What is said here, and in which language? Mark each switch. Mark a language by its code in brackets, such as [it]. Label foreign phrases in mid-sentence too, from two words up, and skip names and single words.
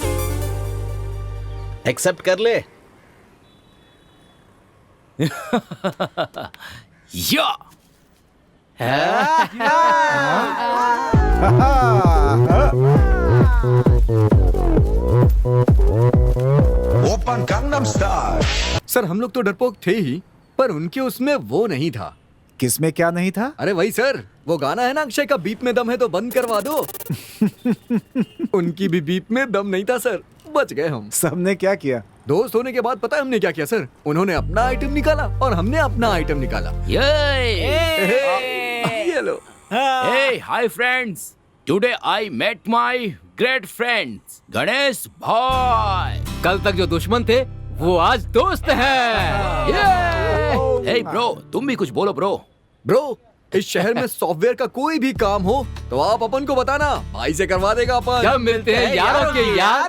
[hi] एक्सेप्ट कर ले। या [ko] 오빤 강남스타일 [hi] सर हम लोग तो डरपोक थे ही, पर उनके उसमें वो नहीं था। किसमें क्या नहीं था? अरे वही सर, वो गाना है ना अक्षय का, बीप में दम है तो बंद करवा दो। उनकी भी बीप में दम नहीं था सर, बच गए हम। सबने क्या किया? दोस्त होने के बाद पता है हमने क्या किया सर? उन्होंने अपना आइटम निकाला और हमने अपना आइटम निकाला। ये लो। [en] Hey, hi friends. Today I met my great friends, [hi] गणेश भाई। कल तक जो दुश्मन थे वो आज दोस्त हैं। [en] Hey bro, [hi] तुम भी कुछ बोलो ब्रो। ब्रो, इस शहर में सॉफ्टवेयर का कोई भी काम हो तो आप अपन को बताना, भाई से करवा देगा अपन। जब मिलते हैं यारों के यार,